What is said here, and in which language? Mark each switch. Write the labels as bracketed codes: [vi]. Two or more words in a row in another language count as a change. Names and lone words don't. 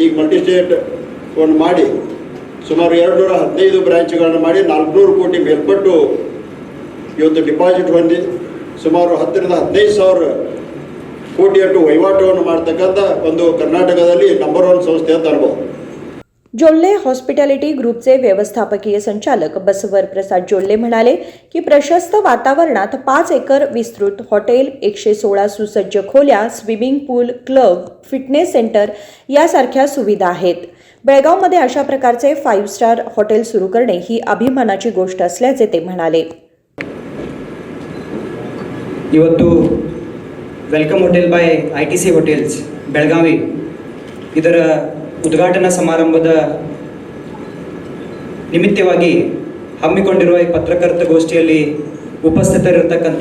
[kn] ಈಗ ಮಲ್ಟಿಸ್ಟೇಟ್ ಒಂದು ಮಾಡಿ ಸುಮಾರು 215 ಬ್ರ್ಯಾಂಚ್ಗಳನ್ನು ಮಾಡಿ 400 ಕೋಟಿ ಮೇಲ್ಪಟ್ಟು ಇವತ್ತು ಡಿಪಾಸಿಟ್ ಹೊಂದಿ ಸುಮಾರು 10ರಿಂದ 15,000 ಕೋಟಿಯಷ್ಟು ವಹಿವಾಟವನ್ನು ಮಾಡ್ತಕ್ಕಂಥ ಒಂದು ಕರ್ನಾಟಕದಲ್ಲಿ ನಂಬರ್ 1 ಸಂಸ್ಥೆ ಅಂತ ಅನ್ಬೋದು. [mr] जोल्ले हॉस्पिटॅलिटी ग्रुपचे व्यवस्थापकीय संचालक बसवर प्रसाद जोल्ले म्हणाले की प्रशस्त वातावरणात 5 एकर विस्तृत हॉटेल, 116 सुसज्ज खोल्या, स्विमिंग पूल, क्लब, फिटनेस सेंटर यासारख्या सुविधा आहेत. बेळगावमध्ये अशा प्रकारचे 5 स्टार हॉटेल सुरू करणे ही अभिमानाची गोष्ट असल्याचे ते म्हणाले. [kn] ಇವತ್ತು ವೆಲ್ಕಮ್ ಹೋಟೆಲ್ ಬೈ ITC ಹೋಟೆಲ್ಸ್ ಬೆಳಗಾವಿ ಇದರ ಉದ್ಘಾಟನಾ ಸಮಾರಂಭದ ನಿಮಿತ್ತವಾಗಿ ಹಮ್ಮಿಕೊಂಡಿರುವ ಈ ಪತ್ರಕರ್ತಗೋಷ್ಠಿಯಲ್ಲಿ ಉಪಸ್ಥಿತರಿರತಕ್ಕಂಥ